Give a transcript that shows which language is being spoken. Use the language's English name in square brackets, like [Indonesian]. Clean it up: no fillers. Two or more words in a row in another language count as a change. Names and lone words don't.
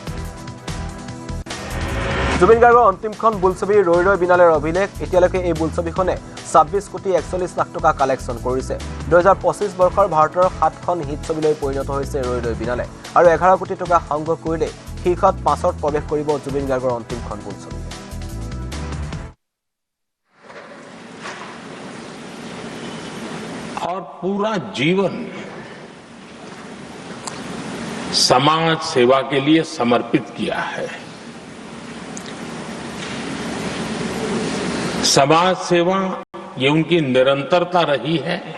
[Assamese] জুবিন গাৰ্গৰ অন্তিমখন বোলছবি ৰৈ ৰৈ বিনালেৰ অভিলেখ। এতিয়ালৈকে এই বোলছবিখনে 26 কোটি 41 লাখ টকা কালেকশ্যন কৰিছে। 2025 বৰ্ষৰ ভাৰতৰ 7খন হিট ছবিলৈ পৰিণত হৈছে ৰৈ ৰৈ বিনালে আৰু 11 কোটি টকা সংগ্ৰহ কৰিলে শীৰ্ষত 5ত প্ৰৱেশ কৰিব জুবিন গাৰ্গৰ অন্তিমখন বোলছবি। [Hindi] और पूरा जीवन समाज सेवा के लिए समर्पित किया है। समाज सेवा ये उनकी निरंतरता रही है।